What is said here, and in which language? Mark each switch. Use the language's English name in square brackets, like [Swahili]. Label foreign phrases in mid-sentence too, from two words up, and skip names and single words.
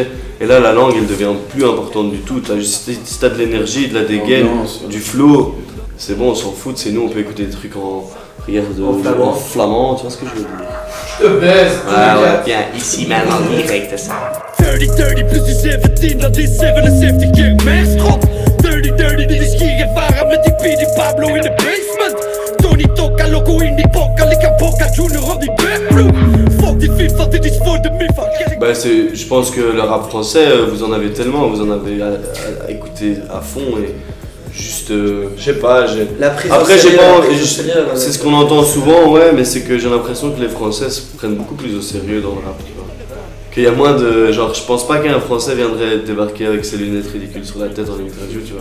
[French] Et là la langue elle devient plus importante du tout. Si t'as de l'énergie, de la dégaine, du flow, c'est bon, on s'en fout, c'est nous, on peut écouter des trucs en flamand, tu vois ce que je veux dire. Ouais, bien, ici même en direct ça. [Dutch] 30-30 plus die 17, dat is 77 keer merkschot. 30-30 die is hier ervaren met die P, die Pablo [English] in the basement. [Dutch] Tony Toka, Loco in die Poca, Lika Boca, Junior on die backblue. Fuck die FIFA, dit is voor de MIFA. [French] Bah je pense que le rap français, vous en avez tellement, vous en avez à écouter à fond et juste, je sais pas, La prise après au j'ai sérieux, pas, la prise au sérieux, c'est ce qu'on entend souvent, ouais, mais c'est que j'ai l'impression que les Français se prennent beaucoup plus au sérieux dans le rap, tu vois. Qu'il y a moins de, genre, je pense pas qu'un Français viendrait débarquer avec ses lunettes ridicules sur la tête en interview, tu vois.